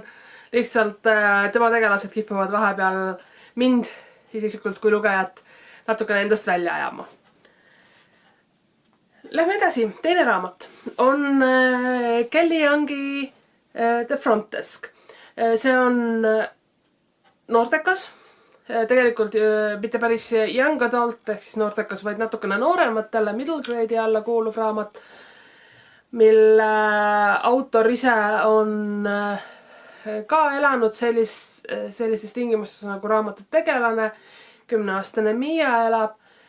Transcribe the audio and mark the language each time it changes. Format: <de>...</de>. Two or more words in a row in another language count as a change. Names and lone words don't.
<et>Lihtsalt tema tegelased kipuvad vahepeal mind isiklikult kui lugejat natukene endast välja ajama. Lähme edasi, teine raamat on Kelly Youngi The Front Desk. See on noortekas, tegelikult mitte päris</et> <en>young adult</en> <et>ehk siis noortekas, vaid natukene noorematele</et> <en>middle grade'i</en> <et>alla kuuluv raamat, mille autor ise on ka elanud sellistes tingimustes nagu raamatut tegelane. 10-aastane Mia elab.</et>